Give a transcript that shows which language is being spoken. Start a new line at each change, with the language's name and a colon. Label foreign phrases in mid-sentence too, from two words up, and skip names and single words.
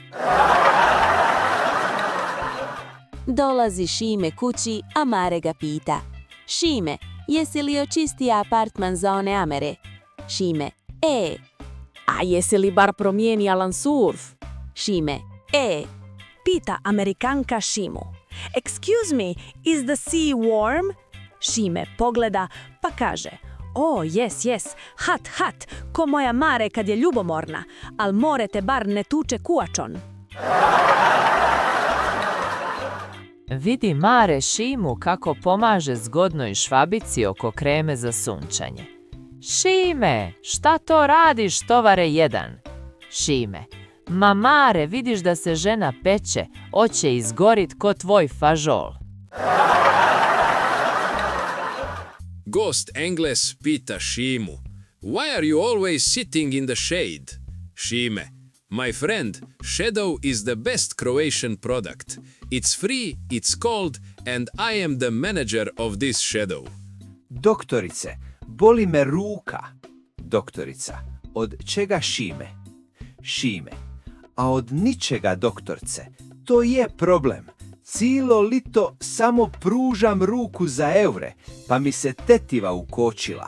Croatian: Dolazi Šime kući, a Mare ga pita. Šime, jesi li očistio apartman za one Amere? Šime, a jesi li bar promijenio lansurf? Šime, Pita Amerikanka Šimu.
English: Excuse me, is the sea warm?
Croatian: Šime pogleda pa kaže.
English: Yes, hot,
Croatian: ko moja Mare kad je ljubomorna, al more te bar ne tuče kuačon. Vidi Mare Šimu kako pomaže zgodnoj švabici oko kreme za sunčanje. Šime, šta to radiš, tovare jedan? Šime, ma Mare, vidiš da se žena peče, oće izgorit ko tvoj fažol. Gost Engles pita Šimu.
English: Why are you always sitting in the shade?
Croatian: Šime.
English: My friend, shadow is the best Croatian product. It's free, it's cold, and I am the manager of this shadow.
Croatian: Doktorice, boli me ruka. Doktorica, od čega Šime? Šime, a od ničega, doktorce. To je problem. Cijelo lito samo pružam ruku za eure, pa mi se tetiva ukočila.